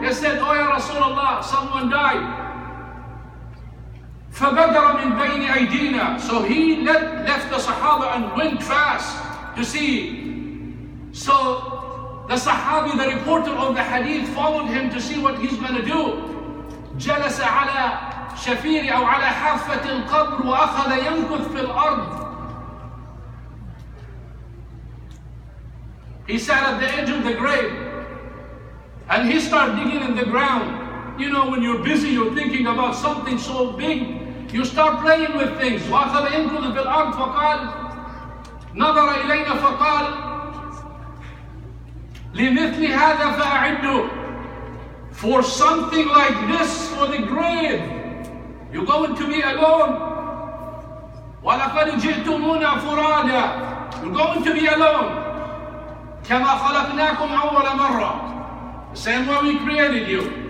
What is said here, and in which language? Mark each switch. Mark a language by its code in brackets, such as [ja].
[en] They said, oh ya Rasulullah, someone died. [ar] فَبَدَرَ مِنْ بَيْنِ أَيْدِينَا. [en] So he left the Sahaba and went fast to see. So the Sahabi, the reporter of the hadith, followed him to see what he's going to do. [ar] جَلَسَ عَلَى شفير أو على حافة القبر وأخذ ينكث في الأرض. [en] He sat at the edge of the grave and he started digging in the ground. You know, when you're busy, you're thinking about something so big, you start playing with things. [ar] وأخذ ينكث في الأرض فقال نظر إلينا فقال لمثل هذا فأعدوا. [en] For something like this, for the grave, you're going to be alone. [ar] وَلَقَدْ جِئْتُمُونَا فُرَادًا. [en] You're going to be alone. [ar] كَمَا خَلَقْنَاكُمْ أَوَّلَ مَرَّةٍ. [en] The same way we created you.